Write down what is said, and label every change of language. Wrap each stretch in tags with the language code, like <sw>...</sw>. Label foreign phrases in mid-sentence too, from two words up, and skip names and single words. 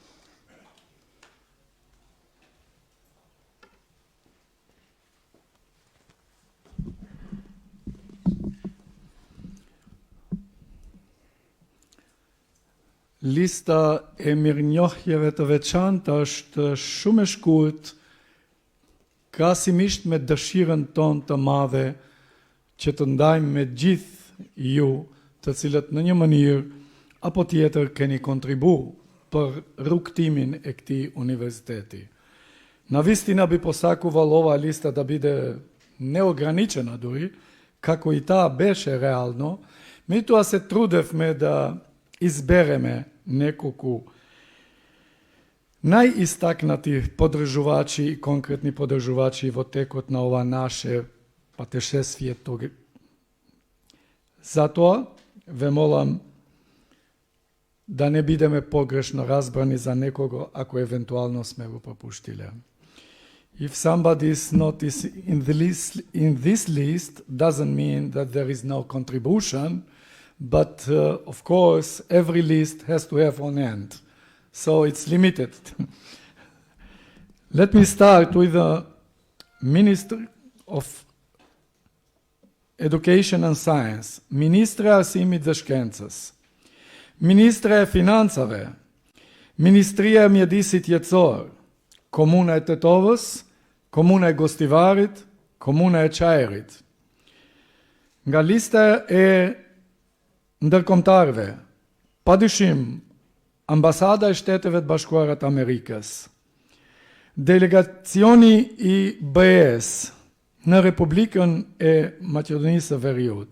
<sq>Lista e mirënjohjeve të veçantë është shumë e shkurt, krahasimisht me dëshirën tonë të madhe që të ndajmë me gjithë ju, të cilët në një mënyrë apo tjetër keni kontribu për rrugtimin e këtij universiteti.</sq> <mk>На вистина би посакувало ова листа да буде неограничена дури, како и та беше реално, ми ту се трудевме да избереме неколико најистакнати подржувачи и конкретни подржувачи во текот на ова наше пътешествие. Затоа ве молам да не бидеме погрешно разбрани за некого, ако евентуално сме го пропуштиле.</mk> <en>If somebody is not in this list, doesn't mean that there is no contribution, but of course every list has to have an end. So it's limited. Let me start with the Minister of Education and Science,</en> <sq>Ministra Arsimit dhe Shkencës, Ministra e Financave, Ministria e Mjedisit Jetësor, Komuna e Tetovës, Komuna e Gostivarit, Komuna e Çajrit. Nga lista e ndërkombëtarëve, padyshim Ambasada e Shteteve të Bashkuara të Amerikës, Delegacioni i BE-s në Republikën e Maqedonisë së Veriut,</sq>